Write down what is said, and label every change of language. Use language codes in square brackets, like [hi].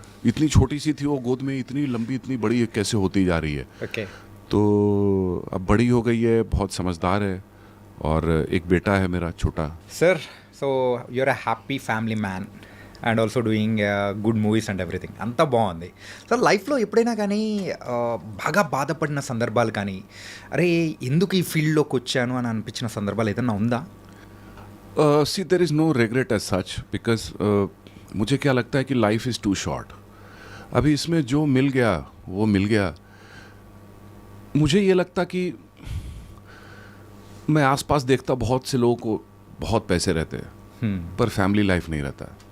[hi] इतनी छोटी सी थी वो गोद में, इतनी लंबी, इतनी बड़ी कैसे होती जा रही है. [en] Okay. [hi] तो अब बड़ी हो गई है, बहुत समझदार है, और एक बेटा है मेरा छोटा. [en] Sir, so you're a happy family man and also doing good movies and everything. [te] అంతా బాగుంది. సో లైఫ్లో ఎప్పుడైనా కానీ బాగా బాధపడిన సందర్భాలు కానీ, అరే ఎందుకు ఈ ఫీల్డ్లోకి వచ్చాను అని అనిపించిన సందర్భాలు ఏదైనా ఉందా? [en] See, there is no regret as such, because [hi] मुझे क्या लगता है कि [en] Life is too short. [hi] अभी इसमें जो मिल गया वो मिल गया. मुझे ये लगता कि मैं आसपास देखता बहुत से लोगों को बहुत पैसे रहते हैं, पर फैमिली लाइफ नहीं रहता.